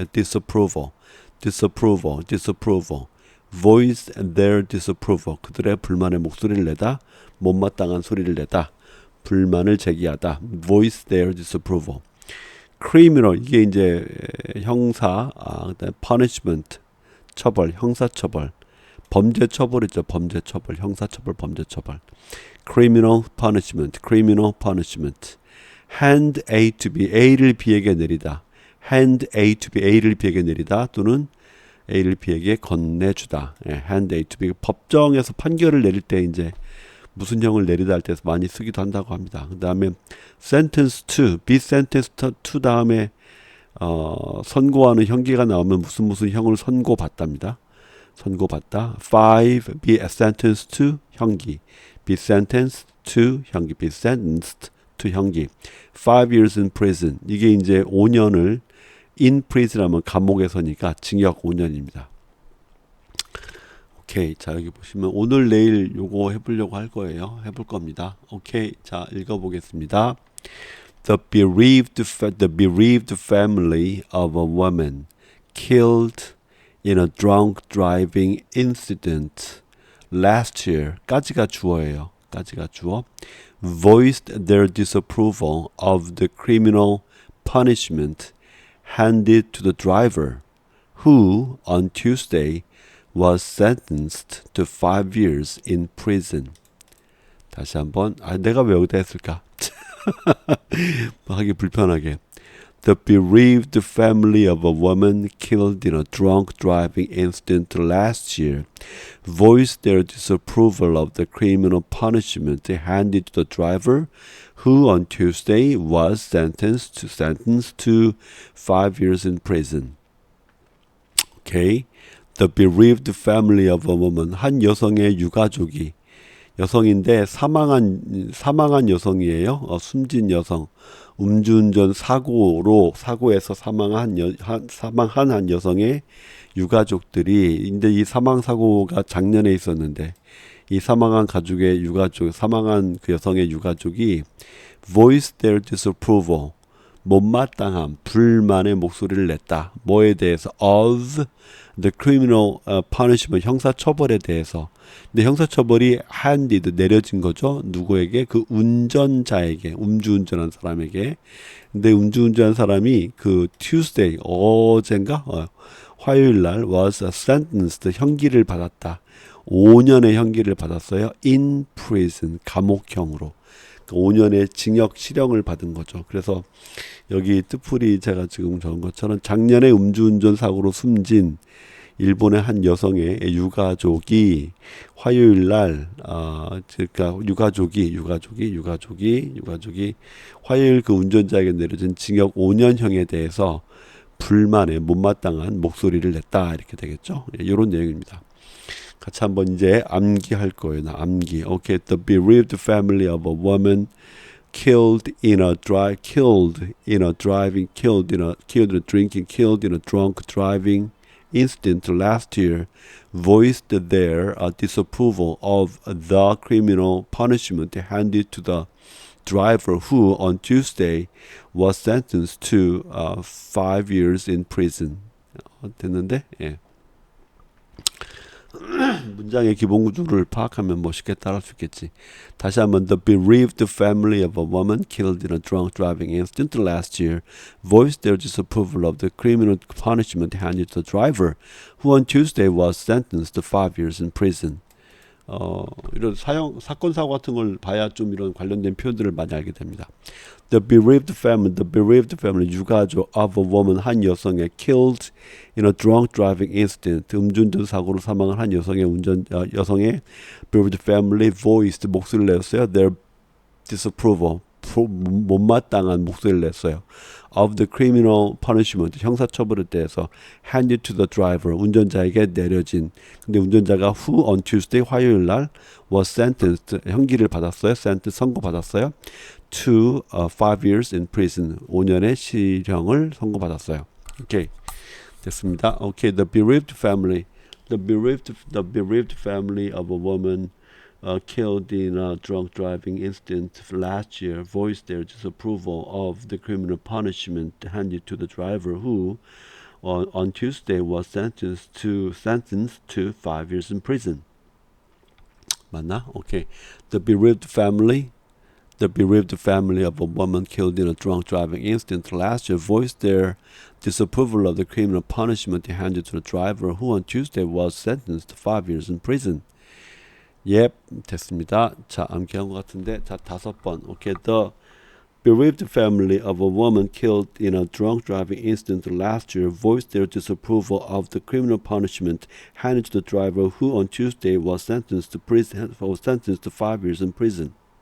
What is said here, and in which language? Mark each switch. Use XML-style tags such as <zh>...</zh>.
<en>disapproval voice their disapproval</en> <ko>그들의 불만의 목소리를 내다 못마땅한 소리를 내다 불만을 제기하다</ko> <en>voice their disapproval.</en> <ko>criminal 이게 이제 형사 그다음에 punishment 처벌 형사처벌 범죄 처벌이죠. 범죄 처벌 형사처벌 범죄 처벌</ko> <en>criminal punishment hand A to B</en> <ko>A를 B에게 내리다 hand A to B A를 B에게 내리다 또는 A를 B에게 건네주다. 예,</ko> <en>hand A to B</en> <ko>법정에서 판결을 내릴 때 이제 무슨 형을 내리다 할 때 많이 쓰기도 한다고 합니다. 그 다음에</ko> <en>sentence to be sentenced to</en> <ko>다음에 선고하는 형기가 나오면 무슨 형을 선고받답니다. 선고받다. 5</ko> <en>be sentenced to</en> <ko>형기 be sentenced to 형기 be sentenced to 형기</ko> <en>5 years in prison</en> <ko>이게 이제 5년을 in prison 하면 감옥에서니까 징역 5년입니다. 오케이. 자, 여기 보시면 오늘 내일 요거 해보려고 할 거예요. 해볼 겁니다. 오케이. 자, 읽어보겠습니다.</ko> <en>The bereaved family of a woman killed in a drunk driving incident last year.</en> <ko>까지가 주어예요. 까지가 주어.</ko> <en>Voiced their disapproval of the criminal punishment handed to the driver, who on Tuesday was sentenced to 5 years in prison.</en> <ko>다시 한번. 내가 왜 여기다 했을까? 하기 불편하게.</ko> <en>The bereaved family of a woman killed in a drunk driving incident last year voiced their disapproval of the criminal punishment handed to the driver, who on Tuesday was sentenced to 5 years in prison. Okay. The bereaved family of a woman.</en> <ko>한 여성의 유가족이 여성인데 사망한 여성이에요. 숨진 여성. 음주운전 사고에서 사망한 한 여성의 유가족들이 근데 이 사망 사고가 작년에 있었는데 이 사망한 가족의 유가족 사망한 그 여성의 유가족이</ko> <en>voice their disapproval</en> <ko>못마땅함 불만의 목소리를 냈다. 뭐에 대해서</ko> <en>of the criminal punishment</en> <ko>형사처벌에 대해서. 근데 형사처벌이 handed 내려진 거죠. 누구에게? 그 운전자에게 음주운전한 사람에게. 근데 음주운전한 사람이 그 Tuesday 어젠가 화요일날</ko> <en>was sentenced</en> <ko>형기를 받았다. 5년의 형기를 받았어요.</ko> <en>in prison</en> <ko>감옥형으로. 5년의 징역 실형을 받은 거죠. 그래서 여기 뜻풀이 제가 지금 적은 것처럼 작년에 음주운전 사고로 숨진 일본의 한 여성의 유가족이 화요일 날, 그러니까 유가족이 화요일 그 운전자에게 내려진 징역 5년형에 대해서 불만에 못마땅한 목소리를 냈다 이렇게 되겠죠. 이런 내용입니다. 같이 한번 이제 암기할 거예요. 나 암기.</ko> <en>Okay, the bereaved family of a woman killed in a drunk driving incident last year voiced their disapproval of the criminal punishment handed to the driver who on Tuesday was sentenced to 5 years in prison.</en> <ko>됐는데? 예. 문장의 기본 구조를 파악하면 멋있게 따라할 수 있겠지. 다시 한번</ko> <en>The bereaved family of a woman killed in a drunk driving incident last year voiced their disapproval of the criminal punishment handed to the driver who on Tuesday was sentenced to 5 years in prison.</en> <ko>이런 사건 사고 같은 걸 봐야 좀 이런 관련된 표현들을 많이 알게 됩니다.</ko> <en>The bereaved family,</en> <ko>유가족</ko> <en>of a woman,</en> <ko>한 여성의</ko> <en>killed in a drunk driving incident,</en> <ko>음주운전 사고로 사망한 한 여성의 여성의</ko> <en>bereaved family voiced,</en> <ko>목소리를 냈어요.</ko> <en>Their disapproval,</en> <ko>못마땅한 목소리를 냈어요.</ko> <en>Of the criminal punishment,</en> <ko>형사처벌에 대해서</ko> <en>handed to the driver,</en> <ko>운전자에게 내려진. 근데 운전자가</ko> <en>who on Tuesday,</en> <ko>화요일 날</ko> <en>was sentenced,</en> <ko>형기를 받았어요. 선고받았어요.</ko> <en>To 5 years in prison,</en> <ko>5년의 실형을 선고받았어요. 오케이, 됐습니다. 오케이,</ko> <en>the bereaved family of a woman killed in a drunk driving incident last year voiced their disapproval of the criminal punishment handed to the driver who on Tuesday was sentenced to 5 years in prison.</en> <ko>맞나? Okay.</ko> <en>The bereaved family of a woman killed in a drunk driving incident last year voiced their disapproval of the criminal punishment handed to the driver who on Tuesday was sentenced to 5 years in prison.</en> <ko>Yep, 됐습니다. 자, 암기한 것 같은데, 자, 5번.</ko> <en>Okay, the bereaved family of a woman killed in a drunk driving incident last year voiced their disapproval of the criminal punishment handed to the driver who on Tuesday was sentenced to 5 years in prison.</en>